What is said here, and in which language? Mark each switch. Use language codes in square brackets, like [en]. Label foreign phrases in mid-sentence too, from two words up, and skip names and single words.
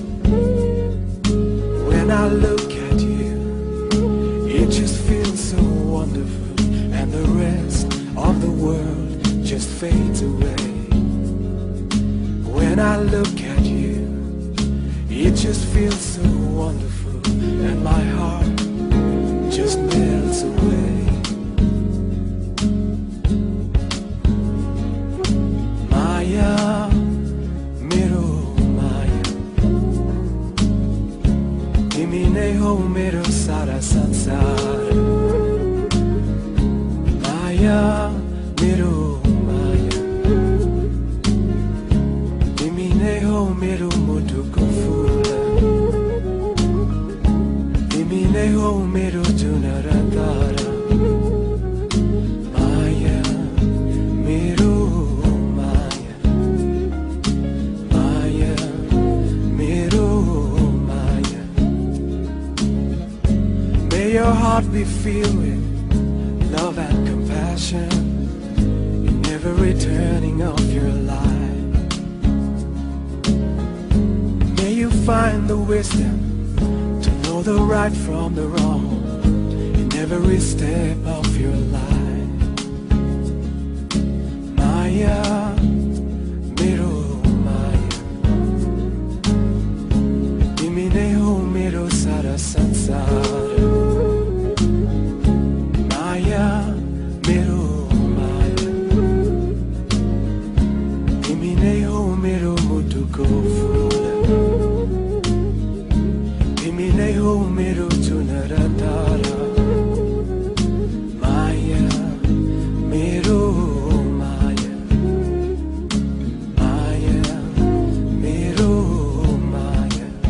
[en] When I look at you, it just feels so wonderful, and the rest of the world just fades away. When I look at you, it just feels so wonderful, and my heart just melts away. [ne] माया, मेरो माया, तिमी नै हो मेरो सारा संसार. मेरो माया तिमी नै हो मेरो मुटुको फुल तिमी नै हो मेरो जुन र तारा माया मेरो माया माया मेरो माया [en] May your heart be filled with love and compassion in every turning of your life. May you find the wisdom to know the right from the wrong in every step of your life. [ne] माया, मेरो माया, तिमी नै हो मेरो सारा संसार. माया, मेरो माया, तिमी नै हो मेरो मुटुको फूल. तिमी नै हो मेरो जुन र तारा. माया, मेरो माया, माया, मेरो माया.